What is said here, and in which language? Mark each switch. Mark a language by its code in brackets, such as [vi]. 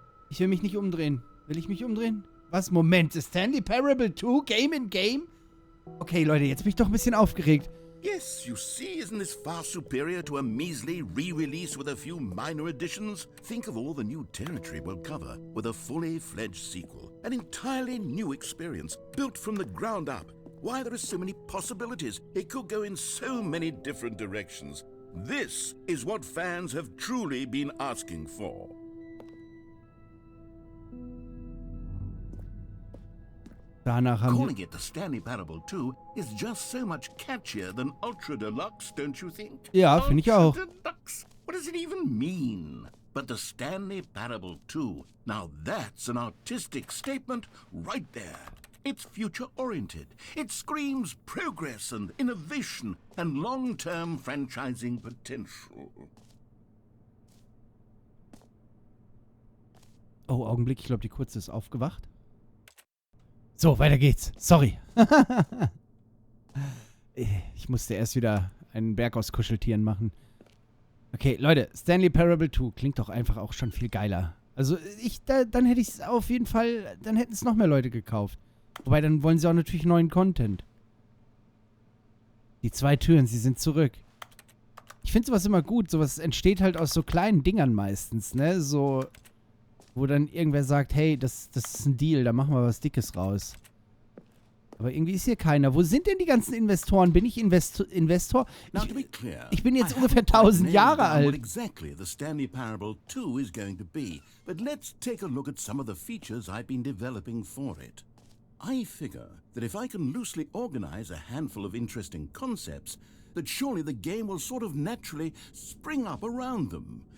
[de] Ich will mich nicht umdrehen. Will ich mich umdrehen? Was? Moment. Ist Stanley Parable 2 [en] Game in Game? [de] Okay, Leute, jetzt bin ich doch ein bisschen aufgeregt. [en] Yes, you see, isn't this far superior to a measly re-release with a few minor additions? Think of all the new territory we'll cover with a fully fledged sequel. An entirely new experience, built from the ground up. Why, there are so many possibilities. It could go in so many different directions. This is what fans have truly been asking for. [de] Danach haben [en] Calling it the Stanley Parable 2 is just so much catchier than Ultra Deluxe, don't you think? [de] Ja, finde ich auch. [en] Ultra Deluxe? What does it even mean? But the Stanley Parable 2, now that's an artistic statement right there. It's future-oriented. It screams progress and innovation and long-term franchising potential. [de] Oh, Augenblick. Ich glaube, die Kurze ist aufgewacht. So, weiter geht's. Sorry. Ich musste erst wieder einen Berg aus Kuscheltieren machen. Okay, Leute. Stanley Parable 2 klingt doch einfach auch schon viel geiler. Also, dann hätte ich es auf jeden Fall... Dann hätten es noch mehr Leute gekauft. Wobei, dann wollen sie auch natürlich neuen Content. Die 2 Türen, sie sind zurück. Ich finde sowas immer gut. Sowas entsteht halt aus so kleinen Dingern meistens, ne? So... Wo dann irgendwer sagt, hey, das ist ein Deal, da machen wir was Dickes raus. Aber irgendwie ist hier keiner. Wo sind denn die ganzen Investoren? Bin ich Investor? Ich bin jetzt ungefähr 1000 Jahre alt. [en] What exactly the Stanley Parable 2 is going to be, but let's take a look at some of the features I've been developing for it. I figure that if I can loosely organize a handful of interesting concepts, that surely the game will sort of naturally spring up around them.